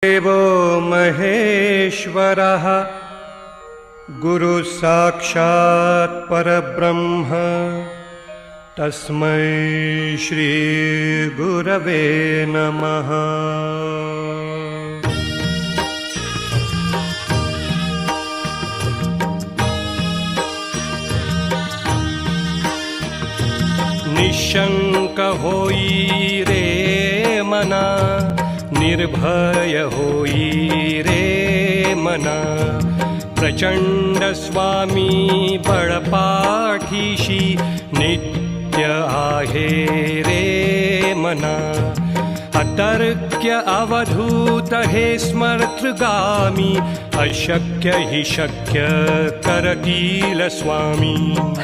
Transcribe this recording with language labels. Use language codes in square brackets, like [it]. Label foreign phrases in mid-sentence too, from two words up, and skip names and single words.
[sa] देवो महेश्वरः गुरुः साक्षात् परब्रह्म तस्मै श्री गुरवे नमः। [mr] निशंक होई रे मना, निर्भय होई रे मना, प्रचंड स्वामी बळपाठीशी नित्य आहे रे मना। अतर्क्य अवधूत हे स्मर्तगामी, अशक्य हि शक्य करतील स्वामी।